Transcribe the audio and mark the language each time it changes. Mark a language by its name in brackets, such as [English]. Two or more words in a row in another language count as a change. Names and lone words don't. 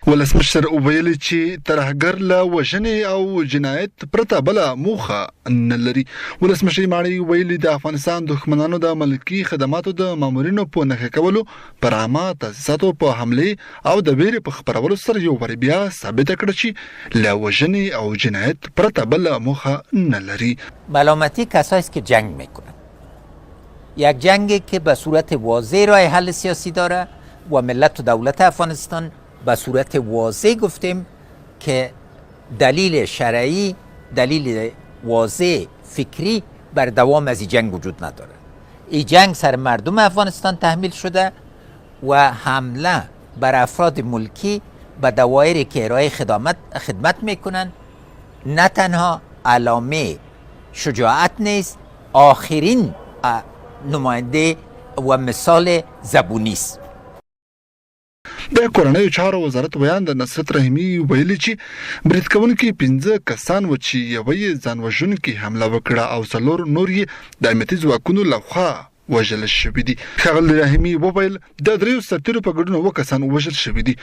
[Pashto] ولسمشر ویلي چې ترهګر له وژنې او جنایت پرته بله موخه نه لري. ولسمشر ماڼۍ ویلي د افغانستان دښمنانو د ملکي خدماتو د مامورینو په نښه کولو پر عامه تاسیساتو په حملې او د ویرې په خپرولو سره یو وار بیا ثابته کړه چې له وژنې او جنایت [Persian] ملامتی کسایی است که جنگ میکنن. یک جنگی که به صورت واضح راه حل سیاسی داره و ملت و دولت افغانستان به صورت واضح گفتیم که دلیل شرعی، دلیل واضح فکری بر دوام از این جنگ وجود نداره. این جنگ سر مردم افغانستان تحمیل شده و حمله بر افراد ملکی به دوایری که ارائه خدمت میکنن نه تنها علامه شجاعت نیست، آخرین نماینده و مثال زبونی است. [Pashto] د کورنیو چارو وزارت ویان د نصرت رحیمي ویلي چې برید کوونکي 15 کسان و چې یوه یې ځان وژونکي حمله وکړه او 4 نور یې د امنیتي ځواکونو لخوا وژل شوي دي. ښاغلي رحیمي وویل د 3 سرتیرو په ګډون 9 کسان وژل شوي دي.